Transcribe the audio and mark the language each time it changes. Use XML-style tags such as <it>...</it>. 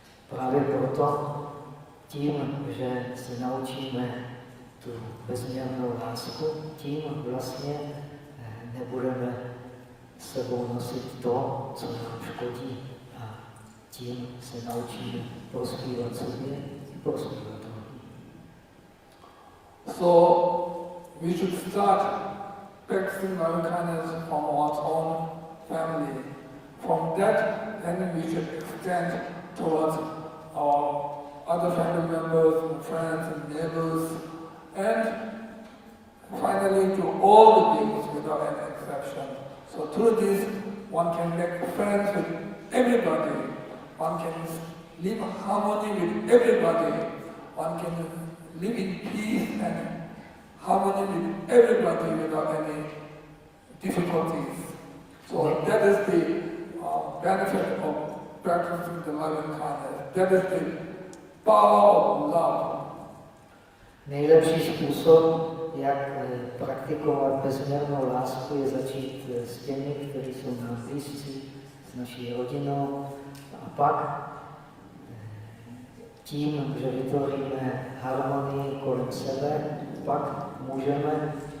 <cs>Právě proto tím, že se naučíme tu bezměrnou lásku, tím vlastně nebudeme s sebou nosit to, co nám škodí. A tím se naučíme prospívat sobě i prospívat druhým.</cs> <en>So we should start practicing loving kindness from one's own family. From that, then we should extend towards our other family members and friends and neighbors, and finally to all the beings without any exception. So through this, one can make friends with everybody. One can live in harmony with everybody. One can live in peace and harmony with everybody without any difficulties. So that is the benefit of practicing the loving kindness. That is the power of love.</en> <cs>Nejlepší způsob, jak praktikovat bezměrnou lásku, je začít s těmi, kteří jsou nám blízcí, s naší rodinou, a pak tím, že vytvoříme harmonii kolem sebe, pak můžeme</cs>